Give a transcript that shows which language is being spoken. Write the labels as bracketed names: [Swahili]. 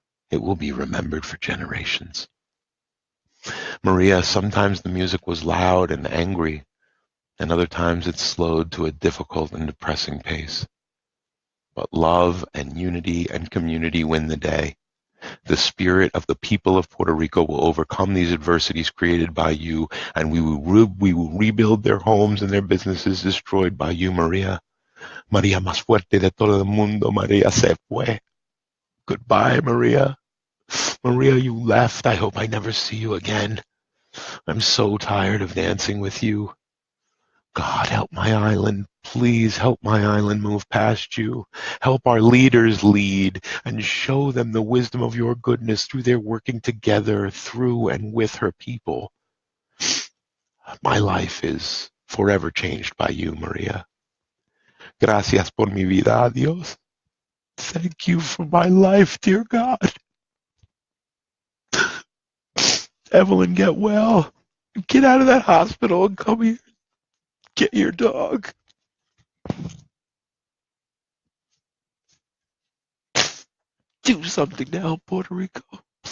[English] It will be remembered for generations. Maria, sometimes the music was loud and angry, and other times it slowed to a difficult and depressing pace. But love and unity and community win the day. The spirit of the people of Puerto Rico will overcome these adversities created by you, and we will rebuild their homes and their businesses destroyed by you, Maria. [Spanish] Maria más fuerte de todo el mundo, Maria se fue. [English] Goodbye, Maria. Maria, you left. I hope I never see you again. I'm so tired of dancing with you. God, help my island. Please help my island move past you. Help our leaders lead and show them the wisdom of your goodness through their working together through and with her people. My life is forever changed by you, Maria. [Spanish] Gracias por mi vida, Dios. [English] Thank you for my life, dear God. Evelyn, get well. Get out of that hospital and come here. Get your dog. Do something to help Puerto Rico.